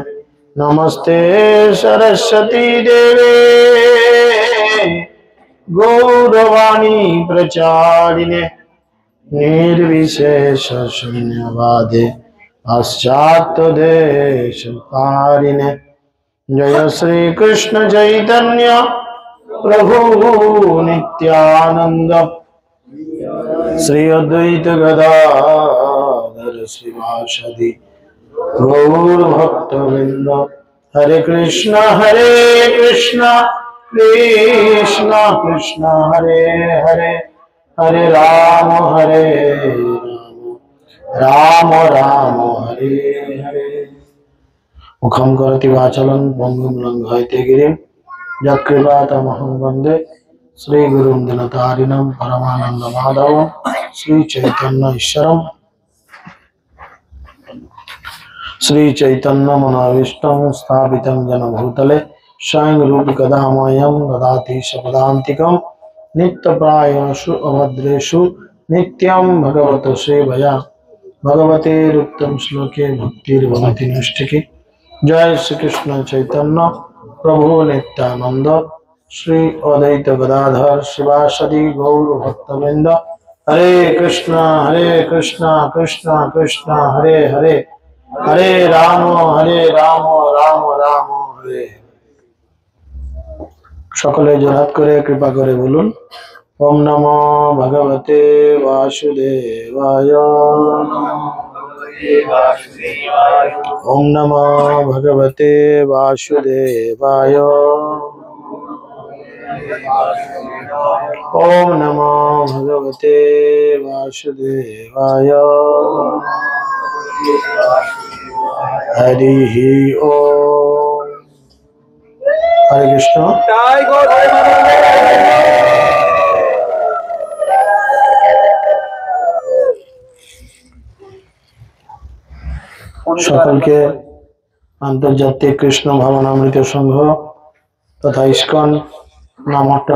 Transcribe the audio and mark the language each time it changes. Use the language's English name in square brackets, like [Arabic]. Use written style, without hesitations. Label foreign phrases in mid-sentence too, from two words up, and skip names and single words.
[Sanskrit] नमस्ते सरस्वती देवे गौरवाणी प्रचारिणे निर्विशेष शून्यवादे पाश्चात्यदेशकारिणे। जय श्री कृष्ण चैतन्य प्रभु नित्यानंद श्री अद्वैत गदाधर श्रीवासदि गौर भक्तवृंद। हरे कृष्णा कृष्णा कृष्णा हरे हरे, हरे राम राम राम हरे हरे। मुखं करोति वाचालं पङ्गुं लङ्घयते गिरिं यत्कृपातमहं वन्दे श्रीगुरुं दिनतारिणं परमानन्दमाधवं श्रीचैतन्य ईश्वरम्। श्रीचैतन्यमनोभीष्टं स्थापितं येन भूतले स्वयं रूपकदा मह्यं ददाति स्वपदान्तिकं। नित्यप्रायेषु अभद्रेषु नित्यं भगवतो सेवया भगवतेरुक्तं श्लोके भक्तिर्भवति नैष्ठिकी। जय श्री कृष्ण चैतन्य प्रभु नित्यानंद श्री अद्वैत गदाधर शिवासदि गौर भक्तवृंद। हरे कृष्णा कृष्णा कृष्णा हरे हरे, हरे राम राम राम हरे। [Bangla] সকলে জোড়হাত করে কৃপা করে বলুন [Sanskrit] ओम नमो भगवते वासुदेवाय। ओम नमो भगवते वासुदेवाय। ओम नमो भगवते वासुदेवाय। हरि ओम। हरे कृष्ण। [Bangla] সকলকে আন্তর্জাতিক কৃষ্ণ ভাবনামৃত সংঘ তথা ইস্কন নামটার